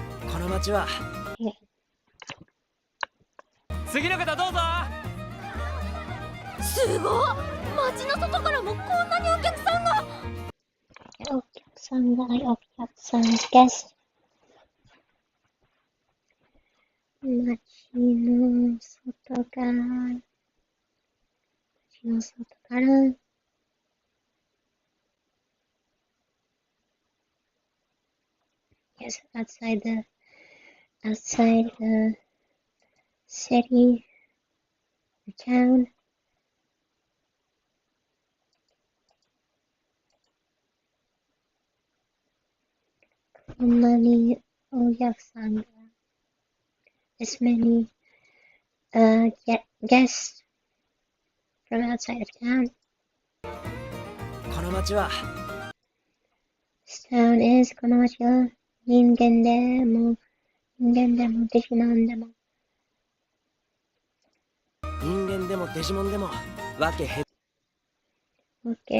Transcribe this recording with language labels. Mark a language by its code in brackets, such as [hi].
[ja] この街は。 [en] Yeah. [ja] 次の方どうぞ。すごっ。街の外からもこんなにお客さんが。お客さんが、お客さん guest. 街の外から、街の外から、 [en] yes, outside the city or town. [ja] こんなにお客さんが [en] as many guests from outside of town. [ja] この町は [en] This town is [ja] この街は人間でもデジモンでも人間でもデジモンでもわけ隔て